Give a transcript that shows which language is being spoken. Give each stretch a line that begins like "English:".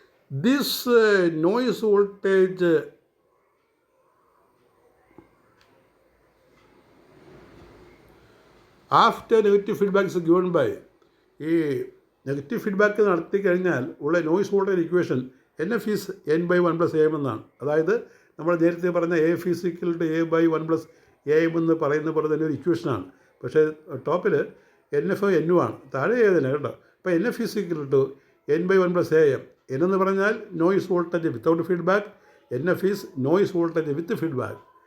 English: this noise voltage after negative feedback is given by,
Malayalam: ഈ negative feedback നടത്തി കഴിഞ്ഞാൽ ഉള്ള noise voltage equation
English: NF is n by 1 plus AM എന്നാണ്.
Malayalam: അതായത് നമ്മൾ നേരത്തെ പറഞ്ഞ
English: AF is equal to A by 1 plus AM
Malayalam: എന്ന് പറയുന്ന പോലെ തന്നെ ഒരു ഇക്വേഷനാണ്. പക്ഷേ ടോപ്പിൽ NF N ആണ്, താഴെ ഏതിനാണ് കേട്ടോ.
English: അപ്പോൾ NF is equal to n by 1 plus AM. N
Malayalam: എന്ന് പറഞ്ഞാൽ
English: Noise voltage without feedback, NF is noise voltage with feedback.